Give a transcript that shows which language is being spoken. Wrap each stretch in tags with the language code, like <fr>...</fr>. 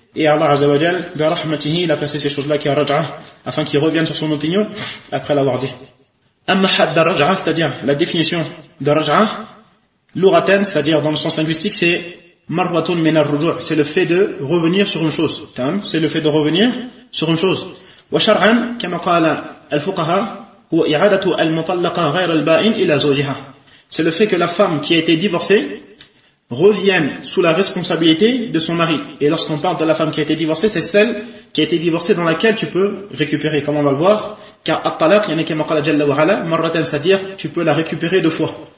<fr>Et Allah Azza wa Jal, bi rahmatihi, il a placé ces choses là qui raj'a afin qu'il revienne sur son opinion après l'avoir dit. Amma hadd raj'a, c'est-à-dire la définition de raj'a lughatan, c'est-à-dire dans le sens linguistique, c'est</fr> <ar>marwatun min ar-ruju',</ar> <fr>c'est le fait de revenir sur une chose. C'est le fait de revenir sur une chose.</fr> <ar>وشرعا كما قال الفقهاء هو إعادة المطلقة غير البائن إلى زوجها.</ar> <fr>C'est le fait que la femme qui a été divorcée revienne sous la responsabilité de son mari. Et lorsqu'on parle de la femme qui a été divorcée, c'est celle qui a été divorcée dans laquelle tu peux récupérer, comme on va le voir. Car at-talaq,</fr> <ar>yani kama qala jalla wa ala, marratan,</ar> <fr>c'est-à-dire tu peux la récupérer deux fois.</fr>